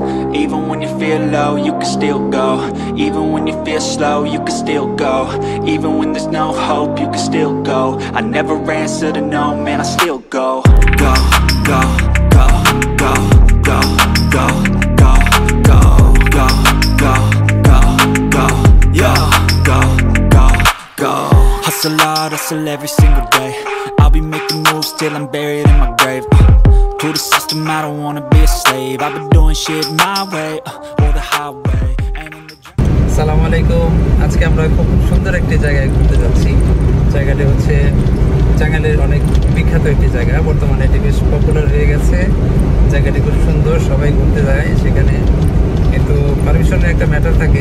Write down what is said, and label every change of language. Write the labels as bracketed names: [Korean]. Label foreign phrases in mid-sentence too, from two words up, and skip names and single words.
[English] Even when you feel low, you can still go. Even when you feel slow, you can still go. Even when there's no hope, you can still go. I never answer to no, man, I still go. Go, go, go, go, go, go, go, go, go, go, go, go, yo, go, go, go. Hustle hard, hustle every single day. I'll be making moves till I'm buried in my grave. To the system, I don't wanna be a slave. I've been doing shit my way, or the highway. [Arabic] السلام عليكم. [Bangla] আজকে আমরা খুব সুন্দর একটি জায়গায় ঘুরতে যাচ্ছি। জায়গাটি হচ্ছে টাঙ্গাইলের অনেক বিখ্যাত একটি জায়গা, বর্তমানে এটি বেশ পপুলার হয়ে গেছে। জায়গাটি খুব সুন্দর, সবাই ঘুরতে যায় সেখানে, কিন্তু পারমিশনের একটা ম্যাটার থাকে।